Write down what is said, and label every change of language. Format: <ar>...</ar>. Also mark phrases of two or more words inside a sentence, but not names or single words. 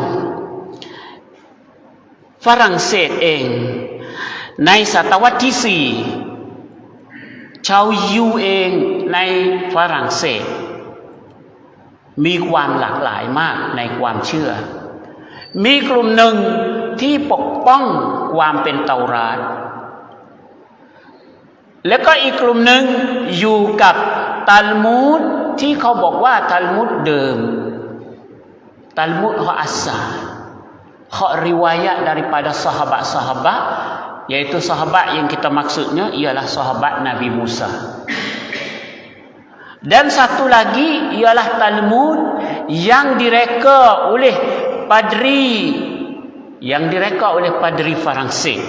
<th>ฝรั่งเศสเองในศตวรรษที่4ชาวยิวเองในฝรั่งเศสมีความหลากหลายมากในความเชื่อมีกลุ่มหนึ่งที่ปกป้องความเป็นเตาราต แล้วก็อีกกลุ่มหนึ่งอยู่กับตัลมุดที่เขาบอกว่าตัลมุดเดิมตัลมุดเขา</th> <ms>asalเขา riwayat daripada sahabat-sahabat, yaitu sahabat yang kita maksudnya ialah sahabat Nabi Musa. Dan satu lagi ialah Talmud yang direka oleh padri Faransis.</ms>